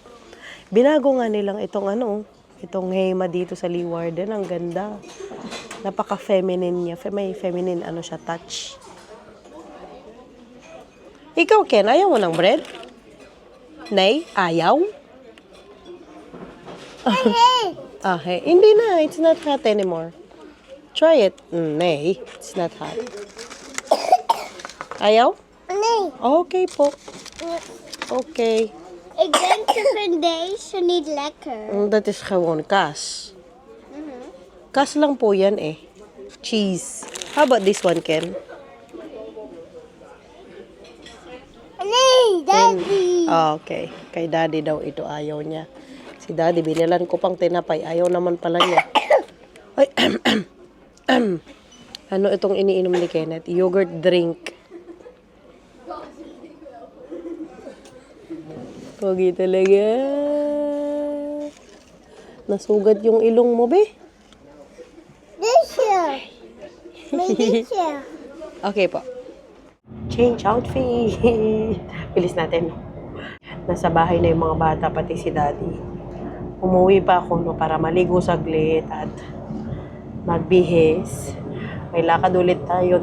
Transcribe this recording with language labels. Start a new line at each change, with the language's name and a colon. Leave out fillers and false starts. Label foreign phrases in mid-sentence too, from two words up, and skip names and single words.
Filipino: Binago nga nilang itong Hema dito sa Leeuwarden. Ang ganda. Napaka-feminine niya. May feminine siya, touch. Ikaw, Ken, ayaw mo ng bread? Nay, ayaw? Hey. Hindi na.
English: It's not hot anymore. Try it. Nay, it's not hot.
Filipino: Ayaw? Okay po. Okay.
Dutch: Ik denk dat deze niet lekker. Dat is gewoon kaas. Kaas
Filipino: lang po yan eh.
English: Cheese. How about this one, Ken?
Dutch: Nee, Daddy. Okay.
Filipino: Kay Daddy daw ito ayaw niya. Si Daddy, binilan ko pang tinapay. Ayaw naman pala niya. Ay, ano itong iniinom ni Kenneth?
English: Yogurt drink.
Filipino: Pogi talaga. Nasugat yung ilong mo, be?
Dutch: Deze. Met deze.
Filipino: Okay po.
English: Change outfit.
Filipino: Bilis natin. Nasa bahay na yung mga bata, pati si Daddy. Umuwi pa ako para maligo saglit at magbihis. May lakad ulit tayo.